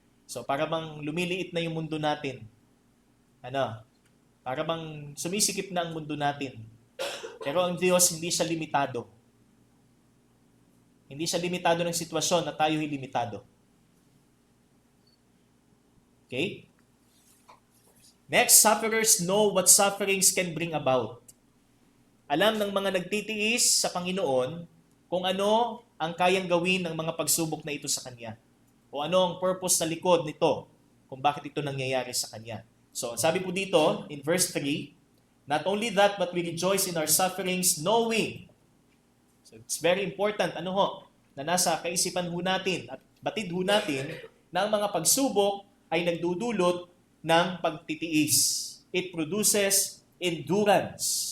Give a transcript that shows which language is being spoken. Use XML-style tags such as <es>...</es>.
<tl>So, para bang lumiliit na yung mundo natin. Para bang sumisikip na ang mundo natin. Pero ang Diyos hindi siya limitado. Hindi siya limitado ng sitwasyon na tayo limitado.</tl> <en>Okay? Next, sufferers know what sufferings can bring about.</en> <tl>Alam ng mga nagtitiis sa Panginoon kung ano ang kayang gawin ng mga pagsubok na ito sa Kanya. O ano ang purpose sa likod nito, kung bakit ito nangyayari sa Kanya.</tl> <en>So,</en> <tl>sabi po dito,</tl> <en>in verse 3, not only that, but we rejoice in our sufferings, knowing.</en> <tl>So,</tl> <en>it's very important,</en> <tl>na nasa kaisipan ho natin at batid ho natin na ang mga pagsubok ay nagdudulot ng pagtitiis.</tl> <en>It produces endurance.</en>